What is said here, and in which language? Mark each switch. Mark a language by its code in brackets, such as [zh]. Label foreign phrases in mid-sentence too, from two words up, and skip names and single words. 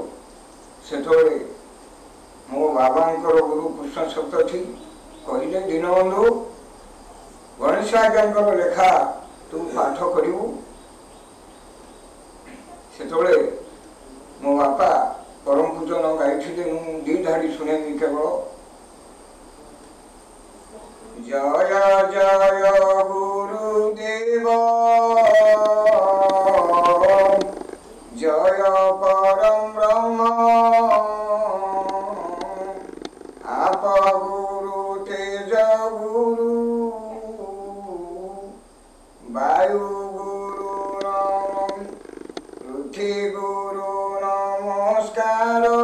[or] ସେତେବେଳେ ମୋ ବାବାଙ୍କର ଗୁରୁ କୃଷ୍ଣ ଶତପଥୀ କହିଲେ, ଦୀନବନ୍ଧୁ, ଗଣେଶ ଆଜ୍ଞାଙ୍କର ଲେଖା ତୁ ପାଠ କରିବୁ। ସେତେବେଳେ ମୋ ବାପା ପରମ ପୂଜନ ଗାଇଥିଲେ। ମୁଁ 2 ଧାଡ଼ି ଶୁଣେଇବି କେବଳ। ଜୟ ଜୟ ଗୁରୁଦେବ, [sa] জয় পরম ব্রহ্ম, আপ গুরু তেজ গুরু, বায়ু গুরু নম, পৃথ্বী গুরু নমস্কার,